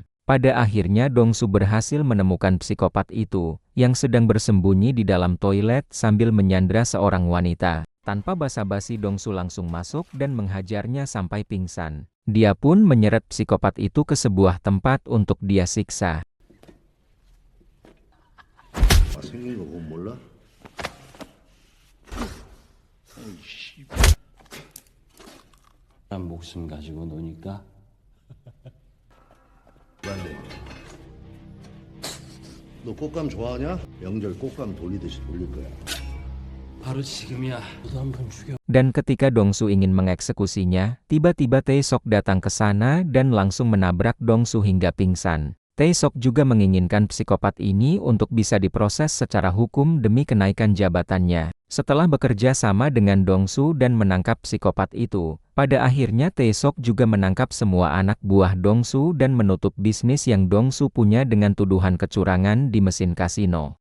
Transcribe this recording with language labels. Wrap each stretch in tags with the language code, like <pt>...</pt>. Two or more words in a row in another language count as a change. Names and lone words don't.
<id>Pada akhirnya Dongsu berhasil menemukan psikopat itu, yang sedang bersembunyi di dalam toilet sambil menyandra seorang wanita. Tanpa basa-basi Dongsu langsung masuk dan menghajarnya sampai pingsan. Dia pun menyeret psikopat itu ke sebuah tempat untuk dia siksa.</id> <ko>생긴 거 그건 몰라? 사람 목숨 가지고 노니까 맞네. 너 꽃감 좋아하냐? 명절 꽃감 돌리듯이 돌릴 거야. 바로 지금이야. 너도 한번 죽여.</ko> <id>Dan ketika Dongsu ingin mengeksekusinya, tiba-tiba Tae-suk datang ke sana dan langsung menabrak Dongsu hingga pingsan. Tae-suk juga menginginkan psikopat ini untuk bisa diproses secara hukum demi kenaikan jabatannya. Setelah bekerja sama dengan Dongsu dan menangkap psikopat itu, pada akhirnya Tae-suk juga menangkap semua anak buah Dongsu dan menutup bisnis yang Dongsu punya dengan tuduhan kecurangan di mesin kasino.</id>